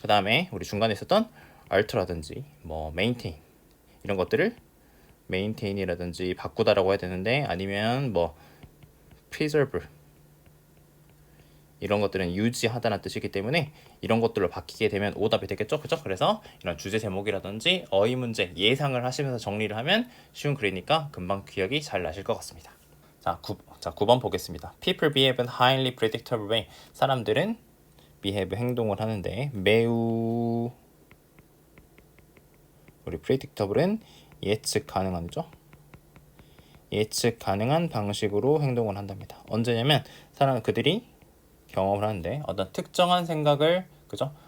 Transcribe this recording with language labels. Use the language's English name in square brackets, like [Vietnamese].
[Korean] 그 다음에 우리 중간에 있었던 alter라든지 뭐 maintain 이런 것들을 maintain이라든지 바꾸다라고 해야 되는데, 아니면 뭐 preserve 이런 것들은 유지하다는 뜻이기 때문에 이런 것들로 바뀌게 되면 오답이 되겠죠, 그죠? 그래서 이런 주제 제목이라든지 어휘 문제 예상을 하시면서 정리를 하면 쉬운 글이니까 금방 기억이 잘 나실 것 같습니다. 자, 9번 보겠습니다. [English] People behave in highly predictable way. [Korean] 사람들은 behave 행동을 하는데 매우, 우리 predictable은 예측 가능한죠? 예측 가능한 방식으로 행동을 한답니다. 언제냐면 그들이 경험을 하는데 어떤 특정한 생각을, 그죠?